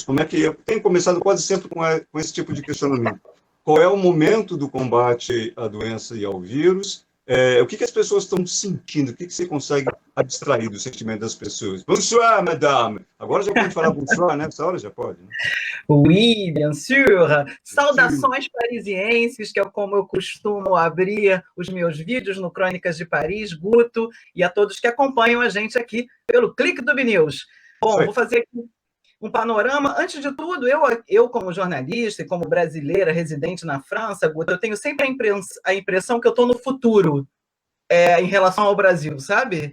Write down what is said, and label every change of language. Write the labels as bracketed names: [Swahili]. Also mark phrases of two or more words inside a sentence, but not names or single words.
[Portuguese] Como é que eu tenho começado quase sempre com esse tipo de questionamento? Qual é o momento do combate à doença e ao vírus? O que as pessoas estão sentindo? O que você consegue abstrair do sentimento das pessoas? [French] Bonsoir, madame! [Portuguese] Agora já pode falar bonsoir, né? Essa hora já pode, né? [French] Oui, bien sûr. [Portuguese] Saudações parisienses, que é como eu costumo abrir os meus vídeos no Crônicas de Paris, Guto, e a todos que acompanham a gente aqui pelo Clique do BNews. Bom, vou fazer aqui um panorama. Antes de tudo, eu como jornalista e como brasileira residente na França, Guto, eu tenho sempre a impressão que eu estou no futuro em relação ao Brasil, sabe?